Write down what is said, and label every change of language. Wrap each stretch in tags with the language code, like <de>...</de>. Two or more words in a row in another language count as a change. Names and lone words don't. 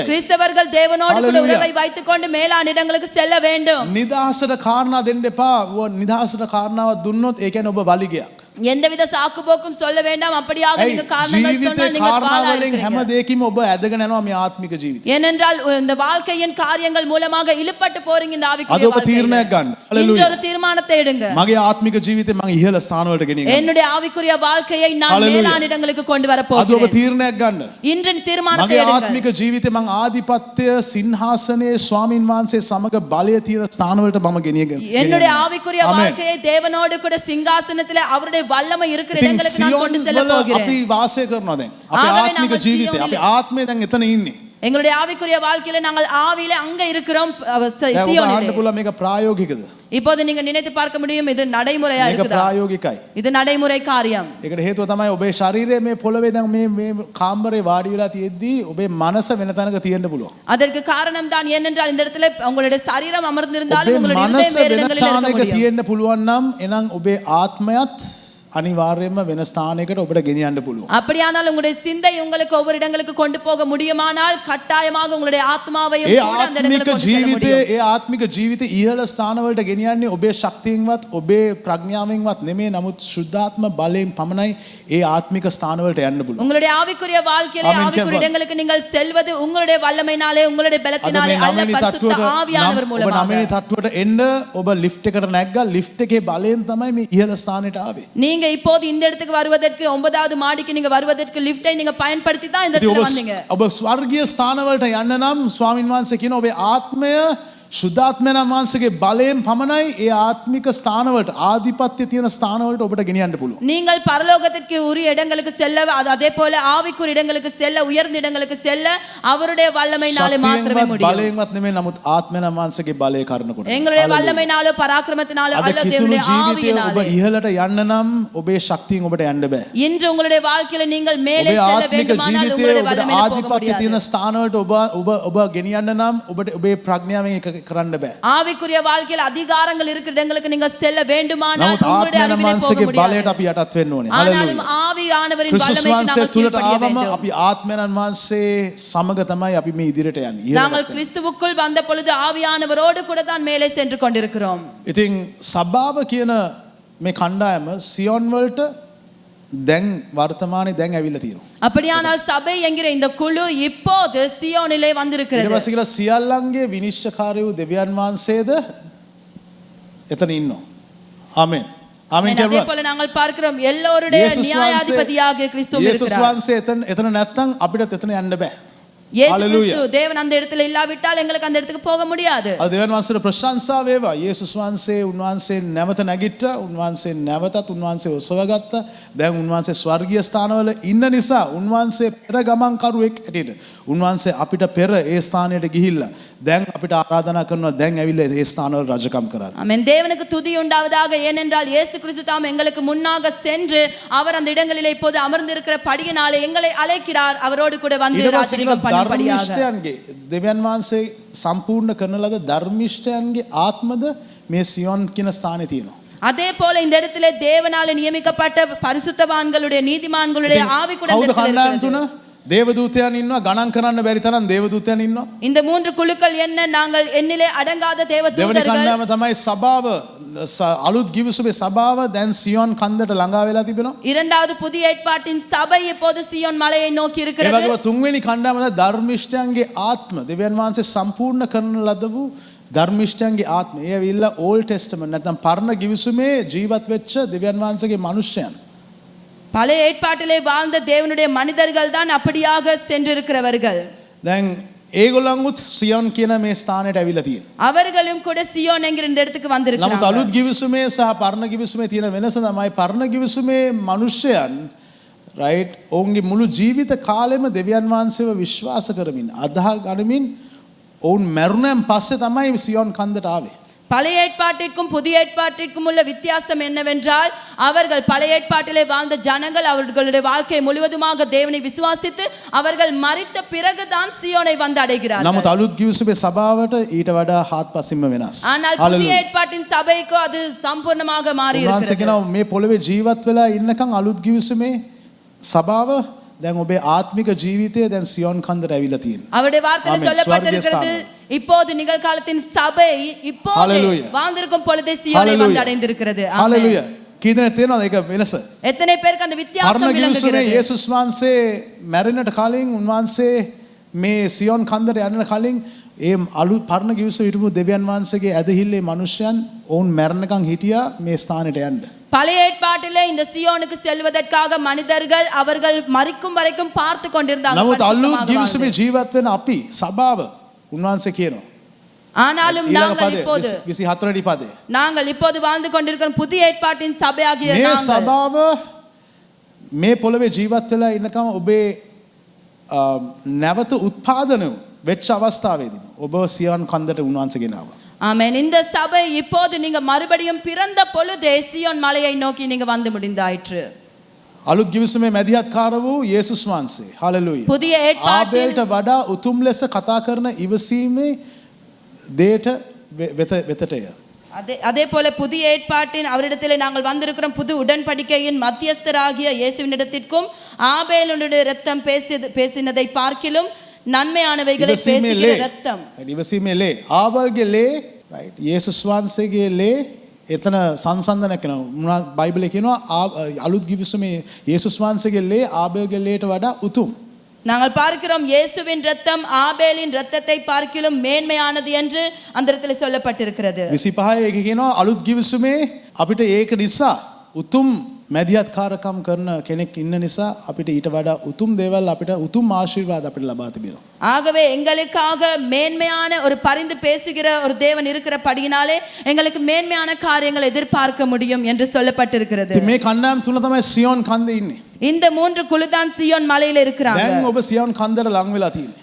<ta>கிறிஸ்தவர்கள் தேவனோடு கூட Hallelujah. உறவை வைத்துக் கொண்டு மேலான இடங்களுக்கு செல்ல வேண்டும்.</ta> <si>නිදහසට කාරණා දෙන්න එපා. නිදහසට කාරණාවක් දුන්නොත් ඒ කියන්නේ ඔබ වලිගයක්.</si> <ta>எந்தவித சாக்கு போக்கும் சொல்ல வேண்டாம். அப்படியாக நீங்க காரணங்கள்</ta> <si>ජීවිතේ</si> <ta>சொன்னால் நீங்கள்</ta> <si>කාරණා</si> <ta>பாழா</ta> <si>වලින් හැම</si> <ta>இருக்கிறீங்க.</ta> <si>දෙයකින්ම ඔබ ඇදගෙන යනවා මේ ආත්මික ජීවිතය.</si> <ta>ஏனென்றால் இந்த வாழ்க்கையின் காரியங்கள் மூலமாக இழுபட்டு போறீங்க இந்த</ta> <si>අද</si> <ta>ஆவிக்குரிய</ta> <si>ඔබ තීරණයක්</si> <ta>வாழ்க்கையில.</ta> <si>ගන්න.</si> <ta>இன்று</ta> <si>හalleluya.</si> <ta>ஒரு தீர்மானத்தை எடுங்க.</ta> <si>මගේ ආත්මික ජීවිතේ මම ඉහළ ස්ථානවලට ගෙනියන්න.</si> <ta>என்னுடைய ஆவிக்குரிய வாழ்க்கையை நான் Hallelujah. மேலான இடங்களுக்கு கொண்டு வர</ta> <si>අද ඔබ</si> <ta>போகிறேன்.</ta> <si>තීරණයක් ගන්න.</si> <ta>இன்று தீர்மானத்தை</ta> <si>මගේ</si> <ta>எடுங்க.</ta> <si>ආත්මික ජීවිතේ මං ආධිපත්‍ය සිංහාසනයේ ස්වාමින් වහන්සේ සමග බලය තියෙන ස්ථානවලට මම ගෙනියගෙන.</si> <ta>என்னுடைய ஆவிக்குரிய Amen. வாழ்க்கையை தேவனோடு கூட சிங்காசனத்திலே அவருடைய வல்லமை இருக்கிற</ta> <si>ඉතින්</si> <ta>இடங்களுக்கு நான்</ta> <si>සියොන්</si> <ta>கொண்டு செல்ல</ta> <si>වල</si> <ta>போகிறேன்.</ta> <si>අපි වාසය කරනවා දැන්. අපේ ආගමේ ආත්මික නාම ජීවිතේ සියොන්වල. අපේ ආත්මය දැන් එතන ඉන්නේ.</si> <ta>எங்களுடைய ஆவிக்குரிய வாழ்க்கையில நாங்கள் ஆவியில அங்க இருக்கிறோம்</ta> <si>දැන් ඔබ</si> <ta>சியோனிலே.</ta> <si>අහන්න පුළුවන් මේක ප්‍රායෝගිකද?</si> <ta>இப்போது நீங்க நினைத்து பார்க்க முடியும் இது நடைமுறையா</ta> <si>මේක</si> <ta>இருக்குதா?</ta> <si>ප්‍රායෝගිකයි.</si> <ta>இது நடைமுறை காரியம்.</ta> <si>ඒකට හේතුව තමයි ඔබේ ශරීරය මේ පොළවේ දැන් මේ කාමරේ වාඩි වෙලා තියෙද්දි ඔබේ මනස වෙන තැනක තියෙන්න පුළුවන්.</si> <ta>அதற்கு காரணம் தான் என்னென்றால் இந்த இடத்துல உங்களுடைய சரீரம் அமர்ந்திருந்தாலும்</ta> <si>ඔබේ</si> <ta>உங்களுடைய</ta> <si>මනස</si> <ta>இருதயம் வேறு</ta> <si>වෙන</si> <ta>இடங்களில் இருக்க</ta> <si>ස්ථානයක</si> <ta>முடியும்.</ta> <si>තියෙන්න පුළුවන් නම් එනම් ඔබේ ආත්මයත් අනිවාර්යයෙන්ම වෙන ස්ථානයකට ඔබට ගෙනියන්න පුළුවන්.</si> <ta>அப்படியானால் உங்களுடைய சிந்தை உங்களுக்கு ஒவ்வொரு இடங்களுக்கு கொண்டு போக முடியுமானால் கட்டாயமாக உங்களுடைய ஆத்மாவையும்</ta> <si>ඒ</si> <ta>கூட அந்த இடங்களுக்கு</ta> <si>ආත්මික</si> <ta>கொண்டு செல்ல</ta> <si>ජීවිතේ</si> <ta>முடியும்.</ta> <si>ඒ ආත්මික ජීවිතේ ඉහළ ස්ථානවලට ගෙනියන්නේ ඔබේ ශක්තියෙන්වත් ඔබේ ප්‍රඥාවෙන්වත් නෙමෙයි. නමුත් ශුද්ධාත්ම බලයෙන් පමණයි ඒ ආත්මික ස්ථානවලට යන්න පුළුවන්.</si> <ta>உங்களுடைய ஆவிக்குரிய வாழ்க்கையிலே ஆமென் ஆவிக்குரிய கேட்போம். இடங்களுக்கு நீங்கள் செல்வது உங்களுடைய வல்லமையினாலே உங்களுடைய</ta> <si>අද</si> <ta>பலத்தினாலே</ta> <si>මේ</si> <ta>அல்ல</ta> <si>නවවෙනි</si> <ta>பரிசுத்த</ta> <si>තට්ටුවට</si> <ta>ஆவியானவர்</ta> <si>ඔබ</si> <ta>மூலமாக.</ta> <si>නවවෙනි තට්ටුවට එන්න ඔබ ලිෆ්ට් එකට නැග්ගා. ලිෆ්ට් එකේ බලයෙන් තමයි මේ ඉහළ ස්ථානෙට ආවේ.</si> <ta>நீங்க இப்போது இந்த இடத்துக்கு வருவதற்கு 9வது மாடிக்கு நீங்க வருவதற்கு லிஃப்டை நீங்க பயன்படுத்தி தான் இந்த</ta> <si>ඉතින්</si> <ta>இடத்துல வந்தீங்க.</ta> <si>ඔබ ස්වර්ගීය ස්ථානවලට යන්න නම් ස්වාමින් වහන්සේ කියන ඔබේ ආත්මය ශුද්ධාත්මයන් වහන්සේගේ බලයෙන් පමණයි ඒ ආත්මික ස්ථානවලට ආධිපත්‍ය තියෙන ස්ථානවලට ඔබට ගෙනියන්න පුළුවන්.</si> <ta>நீங்கள் பரலோகத்திற்கு உரிய இடங்களுக்கு செல்ல அதே போல ஆவிக்குரிய இடங்களுக்கு செல்ல உயர்ந்த இடங்களுக்கு செல்ல அவருடைய வல்லமையினாலே மாத்திரமே</ta> <si>ශක්තියෙන්වත්</si> <ta>முடியும்.</ta> <si>බලයෙන්වත් නෙමෙයි. නමුත් ආත්මයන් වහන්සේගේ බලය කරනකොට.</si> <ta>எங்களுடைய வல்லமையினாலோ பராக்கிரமத்தினாலோ</ta> <si>අද</si> <ta>அல்ல</ta> <si>කිතුණු</si> <ta>தேவனுடைய</ta> <si>ජීවිතයේ ඔබ</si> <ta>ஆவியினாலே.</ta> <si>ඉහළට යන්න නම් ඔබේ ශක්තියෙන් ඔබට යන්න බෑ.</si> <ta>இன்று உங்களுடைய வாழ்க்கையில நீங்கள் மேலே</ta> <si>ඔබේ</si> <ta>செல்ல</ta> <si>ආත්මික</si> <ta>வேண்டுமானால்</ta> <si>ජීවිතයේ</si> <ta>உங்களுடைய</ta> <si>ඔබට</si> <ta>வல்லமையில போக</ta> <si>ආධිපත්‍ය තියෙන</si> <ta>முடியாது.</ta> <si>ස්ථානවලට ඔබ ගෙනියන්න නම් ඔබට ඔබේ ප්‍රඥාවෙන් ඒක කරන්න බෑ.</si> <ta>ஆவிக்குரிய வாழ்க்கையில் அதிகாரங்கள் இருக்கிற இடங்களுக்கு நீங்க செல்ல வேண்டுமானால்</ta> <si>නමුත්</si> <ta>உங்களுடைய</ta> <si>ආත්මයන්</si> <ta>அறிவிலே போக</ta> <si>වහන්සේගේ</si> <ta>முடியாது.</ta> <si>බලයට අපි යටත් වෙන්න ඕනේ.</si> <ta>ஆனாலும்</ta> <si>හalleluya.</si> <ta>ஆவியானவரின்</ta> <si>ක්‍රිස්තුස්</si> <ta>வல்லமைக்கு</ta> <si>වහන්සේ</si> <ta>நாங்கள்</ta> <si>තුලට</si> <ta>கீழ்ப்படிய</ta> <si>ආවම</si> <ta>வேண்டும்.</ta> <si>අපි ආත්මයන් වහන්සේ සමග තමයි අපි මේ ඉදිරියට යන්නේ.</si> <ta>நாங்கள் கிறிஸ்துவுக்குள் வந்த பொழுது ஆவியானவரோடு கூட தான் மேலே சென்று கொண்டிருக்கிறோம்.</ta> <si>ඉතින් සබාව කියන මේ කණ්ඩායම සියොන් වලට දැන් වර්තමානයේ දැන් ඇවිල්ලා තියෙනවා.</si> <ta>அப்படியானால் சபை என்கிற இந்த குழு இப்போது சியோனிலே</ta> <si>ඊට</si> <ta>வந்திருக்கிறது.</ta> <si>පස්සේ කියලා සියල්ලන්ගේ විනිශ්චයකාරී වූ දෙවියන් වහන්සේද එතන ඉන්නවා. ආමෙන්. ආමෙන්</si> <ta>அதே</ta> <si>කියනවා.</si> <ta>போல நாங்கள் பார்க்கிறோம் எல்லோருடைய நியாயாதிபதியாக கிறிஸ்து</ta> <si>යේසුස්</si> <ta>இருக்கிறார்.</ta> <si>වහන්සේ එතන නැත්තම් අපිට එතන යන්න බෑ.</si> <ta>இயேசு Hallelujah. கிறிஸ்து தேவன் அந்த இடத்துல இல்லாவிட்டால் எங்களுக்கு அந்த இடத்துக்கு போக முடியாது.</ta> <si>අද දෙවියන් වහන්සේට ප්‍රශංසා වේවා. යේසුස් වහන්සේ උන්වහන්සේ නැවත නැගිට්ටා. උන්වහන්සේ නැවතත් උන්වහන්සේ ඔසවගත්තා. දැන් උන්වහන්සේ ස්වර්ගීය ස්ථානවල ඉන්න නිසා උන්වහන්සේ පෙර ගමන්කරුවෙක් හැටියට උන්වහන්සේ අපිට පෙර ඒ ස්ථානයට ගිහිල්ලා දැන් අපිට ආරාධනා කරනවා දැන් ඇවිල්ලා ඒ ස්ථානවල රජකම් කරන්න.</si> <ta>ஆமென். தேவனுக்கு துதி உண்டாவதாக. ஏனென்றால் இயேசு கிறிஸ்து தாம் எங்களுக்கு முன்னாக சென்று அவர் அந்த இடங்களிலே இப்போது அமர்ந்திருக்கிற படியினாலே எங்களை அழைக்கிறார். அவரோடு கூட வந்து</ta> <si>ඊට පස්සේ</si> <ta>ராஜரிகம்</ta> <si>කියලා</si> <ta>பண்ணும்படியாக.</ta> <si>ධර්මිෂ්ඨයන්ගේ දෙවියන් වහන්සේ සම්පූර්ණ කරන ලද ධර්මිෂ්ඨයන්ගේ ආත්මද මේ සියොන් කියන ස්ථානයේ තියෙනවා.</si> <ta>அதே போல இந்த இடத்திலே தேவனாலே நியமிக்கப்பட்ட பரிசுத்தவான்களுடைய நீதிமான்களுடைய ஆவி கூட இந்த</ta> <si>කවුද</si> <ta>இடத்துல</ta> <si>කණ්ඩායම්</si> <ta>இருக்கிறது.</ta> <si>තුන? දේවදූතයන් ඉන්නවා. ගණන් කරන්න බැරි තරම් දේවදූතයන් ඉන්නවා.</si> <ta>இந்த மூன்று குழுக்கள் என்ன? நாங்கள் எண்ணிலே அடங்காத</ta> <si>දෙවනි</si> <ta>தேவதூதர்கள்.</ta> <si>කණ්ඩායම තමයි සභාව. අලුත් ගිවිසුමේ සභාව දැන් සියොන් කන්දට ළඟා වෙලා තිබෙනවා.</si> <ta>இரண்டாவது புதிய ஏற்பாட்டின் சபை இப்போது சியோன் மலையை நோக்கி</ta> <si>ඒ</si> <ta>இருக்கிறது.</ta> <si>වගේම තුන්වෙනි කණ්ඩායම තමයි ධර්මිෂ්ඨයන්ගේ ආත්ම. දෙවියන් වහන්සේ සම්පූර්ණ කරන ලද වූ ධර්මිෂ්ඨයන්ගේ ආත්ම. ඒ ඇවිල්ලා</si> <en>Old Testament</en> <si>නැත්නම් පරණ ගිවිසුමේ ජීවත් වෙච්ච දෙවියන් වහන්සේගේ මිනිස්යන්.</si> <ta>பழைய ஏற்பாட்டிலே வாழ்ந்த தேவனுடைய மனிதர்கள் தான் அப்படியாக சென்றிருக்கிறவர்கள்.</ta> <si>දැන් ඒගොල්ලන්ුත් සියොන් කියන මේ ස්ථානයට ඇවිල්ලා තියෙනවා.</si> <ta>அவர்களும் கூட சியோன் என்கிற இந்த இடத்துக்கு</ta> <si>නමුත්</si> <ta>வந்திருக்கிறாங்க.</ta> <si>අලුත් ගිවිසුමේ සහ පරණ ගිවිසුමේ තියෙන වෙනස තමයි පරණ ගිවිසුමේ මිනිස්යන් රයිට් ඔවුන්ගේ මුළු ජීවිත කාලෙම දෙවියන් වහන්සේව විශ්වාස කරමින් අදහ ගනිමින් ඔවුන් මරුණන් පස්සේ තමයි සියොන් කන්දට ආවේ.</si> <ta>பழைய ஏற்பாட்டிற்கும் புதிய ஏற்பாட்டிற்கும் உள்ள வித்தியாசம் என்னவென்றால் அவர்கள் பழைய ஏற்பாட்டிலே வாழ்ந்த ஜனங்கள் அவர்களுடைய வாழ்க்கை முழுவதுமாக தேவனை விசுவாசித்து அவர்கள் மரித்த பிறகுதான் சியோனை வந்து அடைகிறார்கள்.</ta> <si>නමුත් අලුත් ගිවිසුමේ සභාවට ඊට වඩා හාත්පසින්ම වෙනස්.</si> <ta>ஆனால் புதிய ஏற்பாட்டின் சபைக்கு அது சம்பூர்ணமாக மாறி</ta> <si>උන්වහන්සේ</si> <ta>இருக்கிறது.</ta> <si>කියනවා මේ පොළවේ ජීවත් වෙලා ඉන්නකම් අලුත් ගිවිසුමේ සභාව දැන් ඔබේ ආත්මික ජීවිතය දැන් සියොන් කන්දට ඇවිල්ලා තියෙනවා.</si> <ta>அவருடைய வார்த்தையில் ஆமென். சொல்லப்பட்டிருக்கிறது ஸ்வர்கீய இப்போது நிகழ்காலத்தின் சபை இப்போது Hallelujah. வாழ்ந்திருக்கும் பொழுதே சியோனை வந்து அடைந்திருக்கிறது. ஆமென்.</ta> <si>හalleluya. කී දෙනෙක් තේරෙනවද ඒක වෙනස?</si> <ta>எத்தனை பேருக்கு அந்த வித்தியாசம்</ta> <si>පරණ ගිවිසුමේ</si> <ta>விளங்குகிறது?</ta> <si>යේසුස් වහන්සේ මැරෙන්නට කලින් උන්වහන්සේ මේ සියොන් කන්දට යන්න කලින් ඒ අලුත් පරණ ගිවිසුමේ හිටපු දෙවියන් වහන්සේගේ ඇදහිල්ලේ මිනිසයන් ඔවුන් මැරෙනකන් හිටියා මේ ස්ථානෙට යන්න.</si> <ta>பழைய ஏற்பாட்டிலே இந்த சியோனுக்கு செல்வதற்காக மனிதர்கள் அவர்கள் மரிக்கும் வரைக்கும் பார்த்து கொண்டிருந்தாங்க.</ta> <si>නමුත් අලුත්</si> <ta>பரிசுத்தமாக</ta> <si>ගිවිසුමේ</si> <ta>வாழ்ந்து.</ta> <si>ජීවත් වෙන අපි සභාව උන්වහන්සේ කියනවා.</si> <ta>ஆனாலும்</ta> <si>ඊළඟ</si> <ta>நாங்கள்</ta> <si>පදේ</si> <ta>இப்போது</ta> <si>24 වෙනි පදේ.</si> <ta>நாங்கள் இப்போது வாழ்ந்து கொண்டிருக்கிற புதிய ஏற்பாட்டின் சபையாகிய</ta> <si>මේ</si> <ta>நாங்கள்</ta> <si>සභාව මේ පොළවේ ජීවත් වෙලා ඉන්නකම් ඔබේ නැවත උත්පාදන වෙච්ච අවස්ථාවේදී ඔබ සියොන් කන්දට උන්වහන්සේ ගෙනාවා.</si> <ta>ஆமென். இந்த சபை இப்போது நீங்க மறுபடியும் பிறந்த பொழுதே சீயோன் மலையை நோக்கி நீங்க வந்து முடிந்தாயிற்று.</ta> <si>අලුත් ගිවිසුමේ මැදිහත්කාර වූ යේසුස් වහන්සේ. හලෙලූයා.</si> <ta>புதிய ஏற்பாட்டில்</ta> <si>ආබේල්ට වඩා උතුම් ලෙස කතා කරන ඉවසීමේ දේට වෙතටය.</si> <ta>அதே போல புதிய ஏற்பாட்டின் அவரிடத்திலே நாங்கள் வந்திருக்கிறோம். புது உடன்படிக்கையின் மத்தியஸ்தராகிய இயேசுவினிடத்திற்கும் ஆபேலுடைய இரத்தம் பேசினதை பார்க்கிலும் நன்மையானவைகளை பேசுகிற இரத்தம்.</ta> <si>ඉවසීමේ ලේ. ආබල්ගේ ලේ right. යේසුස් වහන්සේගේ ලේ එතන සංසන්දනය කරනවා. බයිබලයේ කියනවා අලුත් ගිවිසුමේ යේසුස් වහන්සේගේ ලේ ආබේල්ගේ ලේට වඩා උතුම්.</si> <ta>நாங்கள் பார்க்கிறோம் இயேசுவின் இரத்தம் ஆபேலின் இரத்தத்தை பார்க்கிலும் மேன்மையானது என்று அந்த இடத்துல சொல்லப்பட்டிருக்கிறது.</ta> <si>25 එක කියනවා අලුත් ගිවිසුමේ අපිට ඒක නිසා උතුම් මැදිහත්කාරකම් කරන කෙනෙක් ඉන්න නිසා අපිට ඊට වඩා උතුම් දේවල් අපිට උතුම් ආශිර්වාද අපිට ලබා තිබෙනවා.</si> <ta>ஆகவே எங்களுக்காக மேன்மையான ஒரு பரிந்து பேசுகிற ஒரு தேவன் இருக்கிறபடியினாலே எங்களுக்கு மேன்மையான காரியங்களை எதிர்பார்க்க முடியும் என்று சொல்லப்பட்டிருக்கிறது.</ta> <si>මේ කණ්ඩායම් තුන තමයි සියොන් කන්දේ ඉන්නේ.</si> <ta>இந்த மூன்று குழுதான் சியோன் மலையில இருக்கிறாங்க.</ta> <si>දැන් ඔබ සියොන් කන්දට ලං වෙලා තියෙන්නේ.</si>